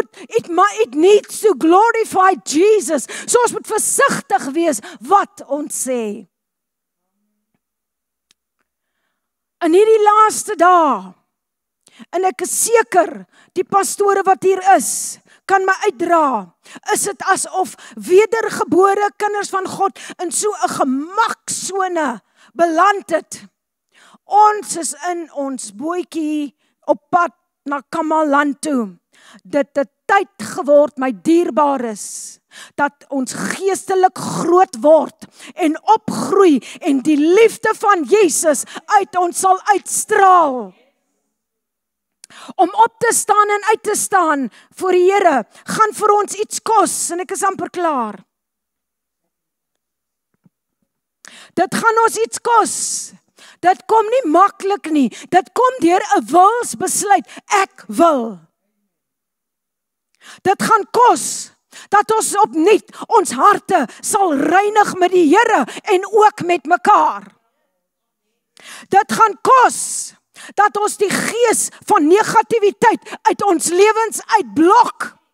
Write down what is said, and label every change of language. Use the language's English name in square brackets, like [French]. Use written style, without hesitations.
[English] It needs to glorify Jesus. [Afrikaans] So ons moet versigtig wees wat ons sê. In hierdie laaste dae, en ek is seker, die pastore wat hier is, kan my uitdra, is dit asof wedergebore kinders van God in so 'n gemaksone beland het. Ons is in ons bootjie op pad na Kamaland toe. Dit het tyd geword, my dierbares, dat ons geestelik groot word en opgroei en die liefde van Jesus uit ons sal uitstraal. Om op te staan en uit te staan voor die Here, gaan vir ons iets kos, en ek is amper klaar. Dit gaan ons iets kos. Dit kom nie maklik nie. Dit kom deur 'n wilsbesluit. Ek wil. Dit gaan kos dat ons opnuut ons harte sal reinig met die Here en ook met mekaar. Dit gaan kos dat ons die gees van negativiteit uit ons lewens uitblok.